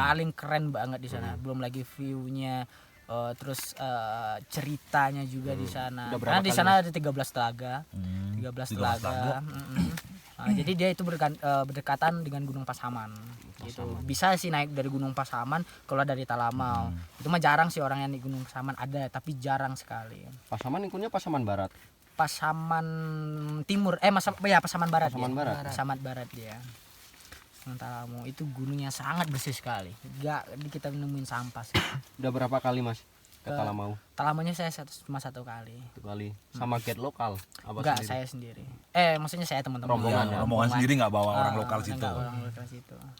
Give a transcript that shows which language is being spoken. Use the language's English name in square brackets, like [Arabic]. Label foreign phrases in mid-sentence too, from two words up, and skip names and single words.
[Indonesian] paling keren banget di sana. Belum lagi view-nya, terus ceritanya juga di sana. Udah berapa Karena di kali, sana Mas? ada 13 telaga. 13 13 telaga. Nah, jadi dia itu berdekatan dengan Gunung Pasaman. Gitu. Bisa sih naik dari Gunung Pasaman kalau dari Talamau. Itu mah jarang sih orang yang di Gunung Pasaman, ada tapi jarang sekali. Pasaman ikutnya Pasaman Barat. Pasaman Timur, Pasaman Barat. Pasaman dia. Barat. Pasaman Barat dia. Talamau itu gunungnya sangat bersih sekali. Enggak kita nemuin sampah sih. Udah berapa kali Mas ke Talamau? Talamaunya saya cuma satu kali. 1 kali. Sama guide lokal apa Enggak, sendiri? saya sendiri. Maksudnya saya teman-teman. Rombongan ya? Rombongan sendiri nggak bawa orang lokal situ. Enggak, orang lokal situ.